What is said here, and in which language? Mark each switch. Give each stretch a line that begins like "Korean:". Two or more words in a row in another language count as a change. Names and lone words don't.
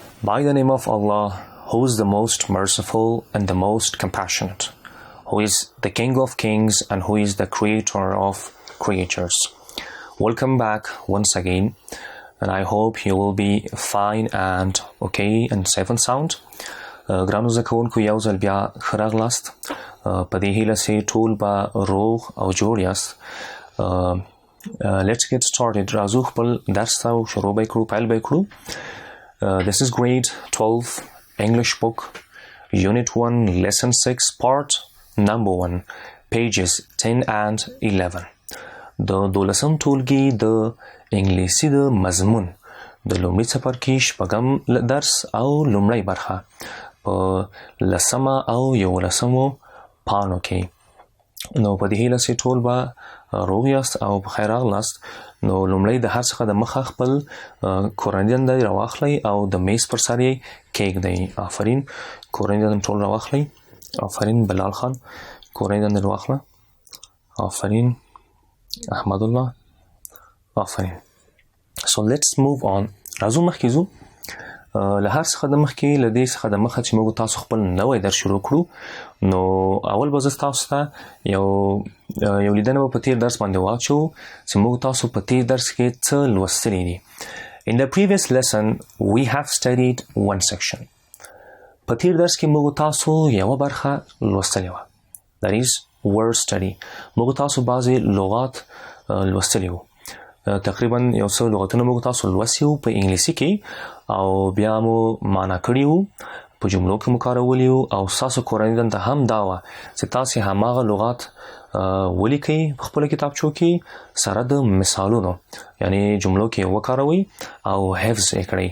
English: By the name of Allah, who is the most merciful and the most compassionate, who is the King of Kings and who is the Creator of creatures. Welcome back once again, and I hope you will be fine and okay and safe and sound.
Pashto: ګرانو زده کوونکو یو ځل بیا ښه راغلاست. په دې هیله چې ټول به روغ او جوړ یاست.
English: Let's get started.
Pashto: راځو خپل درس ته شروع به کړو، پیل به کړو.
English: This is grade 12 English book, Unit 1, Lesson 6, Part Number 1, pages 10 and 11.
Pashto: د 12م ټولګي د انګلیسي د مضمون د لومړي څپرکي شپږم درس او لومړی برخه په 10 او 11 پاڼو کې. نو په دې هیله چې ټول به روغ یاست او په خیر راغلاست. نو لومړی د هر څخه د مخه خپل کورنۍ دندې راواخلئ او د میز پر سر یې کېږدئ. آفرین، کورنۍ دندې ټول راواخلئ. آفرین بلال خان، کورنۍ دندې راواخله. آفرین احمد الله، آفرین.
English: So let's move on.
Pashto: راځو مخکې ځو. له هر څخه د مخکې له دې څخه د مخه چې موږ تاسو خپل نوی درس شروع کړو، نو اول به زه تاسو ته یو لیدنه به په تیر درس باندې واچوو چې موږ تاسو په تیر درس کې څه لوستلي دي.
English: In the previous lesson we have studied one section.
Pashto: په تیر درس کې موږ تاسو یوه برخه لوستلې وه.
English: That is word study.
Pashto: موږ تاسو بعضې لغات لوستلي وو. تقریبا یو څو لغتونه موږ تاسو لوستي وو په انګلیسي کې، او بیا مو معنا کړي وو، په جملو کې مو کارولي وو، او ستاسو کورنۍ دنده هم دا وه چې تاسې هماغه لغات ولیکئ په خپلو کتابچو کې سره د مثالونو، یعنی جملو کې وکاروئ او حفظ یې کړئ.